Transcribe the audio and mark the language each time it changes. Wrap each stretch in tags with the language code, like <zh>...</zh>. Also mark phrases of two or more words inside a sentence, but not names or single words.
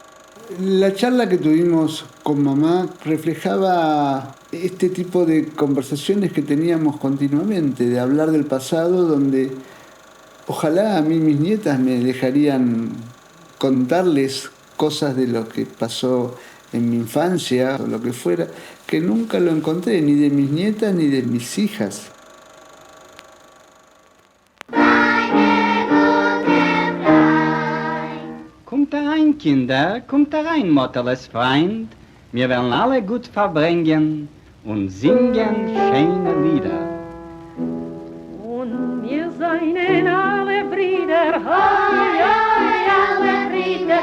<es>La charla que tuvimos con mamá reflejaba este tipo de conversaciones que teníamos continuamente, de hablar del pasado, donde ojalá a mí mis nietas me dejarían contarles cosas de lo que pasó en mi infancia o lo que fuera, que nunca lo encontré, ni de mis nietas ni de mis hijas.</es> <de>Kommt herein, Kinder, kommt herein, Motterles Freund. Wir werden alle gut verbringen und singen schöne Lieder. Und wir seien alle Brüder, hoi, hoi, alle Brüder.</de>